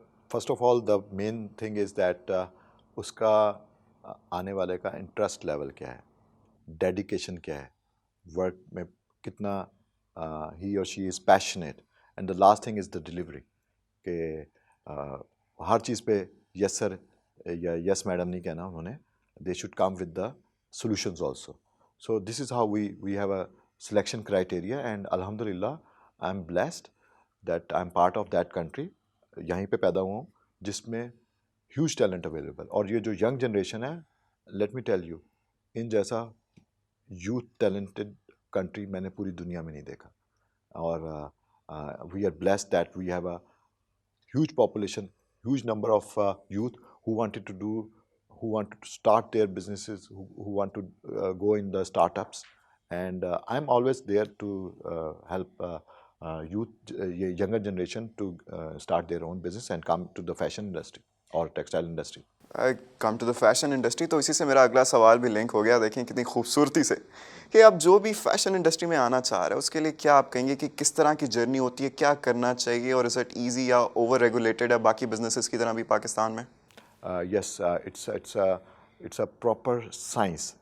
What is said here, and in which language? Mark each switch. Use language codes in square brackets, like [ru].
[en] First of all, the main thing is that [ur] اس کا آنے والے کا انٹرسٹ لیول کیا ہے, ڈیڈیکیشن کیا ہے, ورک میں کتنا [en] he or she is passionate, and the last thing is the delivery. [ur] کہ ہر چیز پہ یس سر یا یس میڈم نہیں کہنا انہوں نے, [en] they should come with the solutions also. So this is how we have a selection criteria, and alhamdulillah I'm blessed that I'm part of that country. [ur] یہیں پہ پیدا ہوا ہوں جس میں ہیوج ٹیلنٹ اویلیبل. اور یہ جو ینگ جنریشن ہے, [en] let me tell you, [ur] ان جیسا یوتھ ٹیلنٹڈ کنٹری میں نے پوری دنیا میں نہیں دیکھا. اور [en] We are blessed that we have a huge population, huge number of youth who wanted to start their businesses, who want to go in the startups, and I'm always there to help youth, younger generation to start their own business and come to the fashion industry or textile industry. Come to the fashion industry. [ur] تو اسی سے میرا اگلا سوال بھی link ہو گیا. دیکھیں کتنی خوبصورتی سے کہ آپ جو بھی فیشن انڈسٹری میں آنا چاہ رہے ہیں اس کے لیے کیا آپ کہیں گے کہ کس طرح کی جرنی ہوتی ہے, کیا کرنا چاہیے, اور [en] is it easy [ur] یا اوور ریگولیٹڈ ہے باقی بزنسز کی طرح بھی پاکستان میں؟ [en] Yes, it's a proper science.